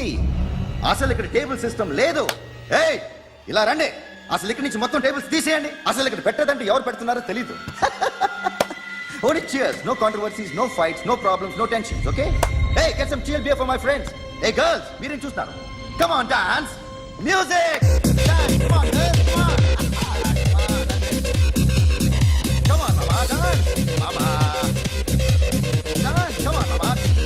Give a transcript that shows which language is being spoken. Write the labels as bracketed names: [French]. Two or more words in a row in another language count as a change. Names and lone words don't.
[Telugu] అసలు ఇక్కడ టేబుల్ సిస్టమ్ లేదు. ఏయ్ ఇలా రండి, అసలు ఇక్కడ నుంచి మొత్తం టేబుల్స్ తీసేయండి. అసలు ఇక్కడ పెట్టదంటే ఎవరు పెడుతున్నారో తెలీదు. [English] ఓన్లీ cheers, no controversies, no fights, no problems, no tensions, okay? Hey, get some chill beer for my friends. Hey girls, [Telugu] మీరేం చూస్తున్నారు? [English] Come on, dance. Music. Dance, come on, girls, come on. Come on, mama, dance. Mama. Dance, come on, mama.